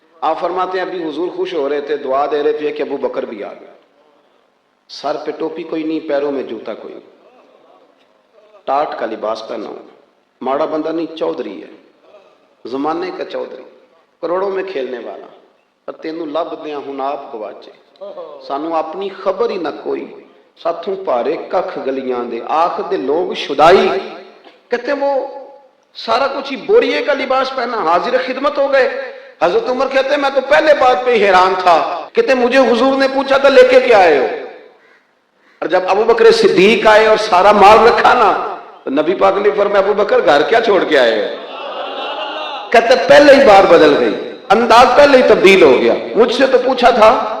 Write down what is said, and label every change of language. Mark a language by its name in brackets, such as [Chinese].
[Urdu] آپ فرماتے ہیں ابھی حضور خوش ہو رہے تھے, دعا دے رہے تھے کہ ابو بکر بھی آ گیا. سر پہ ٹوپی کوئی نہیں, پیروں میں جوتا کوئی نہیں, ٹاٹ کا لباس پہنا ہوں. ماڑا بندہ نہیں, چودھری ہے, زمانے کا چودھری, کروڑوں میں کھیلنے والا. [Punjabi] پر تینوں لب دیا ہوں آپ گواچے, سانو اپنی خبر ہی نہ کوئی, ساتھوں پارے ککھ گلیاں دے, آخ دے لوگ شدائی. [Urdu] کہتے وہ سارا کچھ ہی بوریے کا لباس پہنا, حاضر خدمت ہو گئے. حضرت عمر کہتے ہیں میں تو پہلے بات پہ حیران تھا. کہتے مجھے حضور نے پوچھا تھا لے کے کیا آئے ہو, اور جب ابو بکر صدیق آئے اور سارا مال رکھا نا, تو نبی پاک نے فرمایا ابو بکر گھر کیا چھوڑ کے آئے ہو؟ کہتے پہلے ہی بات بدل گئی, انداز پہلے ہی تبدیل ہو گیا. مجھ سے تو پوچھا تھا.